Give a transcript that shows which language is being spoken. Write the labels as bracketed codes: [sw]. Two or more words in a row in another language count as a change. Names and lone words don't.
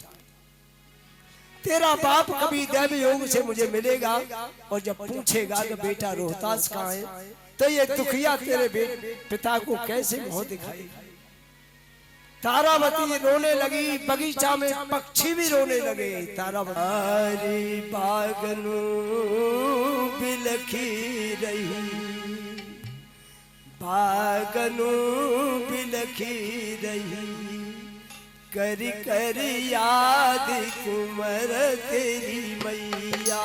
[hi] तेरा बाप कभी दैव योग से मुझे मिलेगा और जब पूछेगा कि बेटा रोहतास कहाँ है तो ये दुखिया तेरे पिता को कैसे मुंह दिखाएगा। तारावती रोने लगी, बगीचा में पक्षी भी रोने लगे। तारावती बागनु बिलखी रही, बागनु बिलखी रही, करी करी याद कुमर तेरी मैया।